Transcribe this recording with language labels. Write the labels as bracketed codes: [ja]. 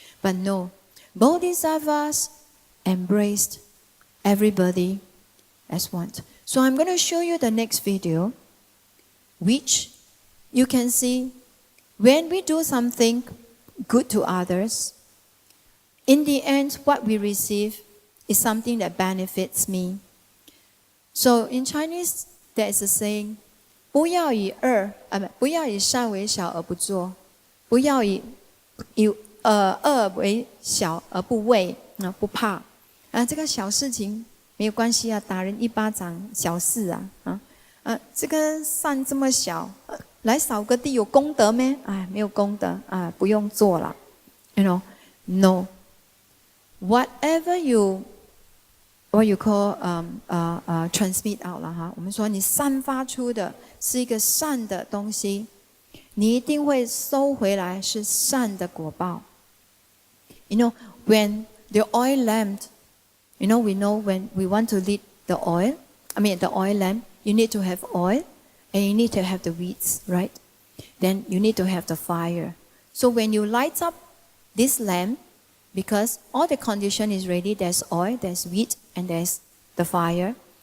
[en] But no, Bodhisattvas embraced everybody as one. So I'm going to show you the next video, which you can see when we do something good to others, in the end, what we receive is something that benefits me. So in Chinese, there is a saying, [zh] 不要以善为小而不做，不要以恶为小而不畏，不怕。这个小事情没有关系啊，打人一巴掌小事啊，这个善这么小，来扫个地有功德咩？没有功德啊，不用做了。 [en] You know, no. Whatever what you call transmit out [zh] 了哈，我们说你散发出的是一个善的东西，你一定会收回来是善的果报。 [en] You know, when the oil lamp, you know, we know when we want to lit the oil lamp, you need to have oil and you need to have the weeds, right? Then you need to have the fire. So when you light up this lamp, because all the condition is ready, there's oil, there's wheat, and there's the fire.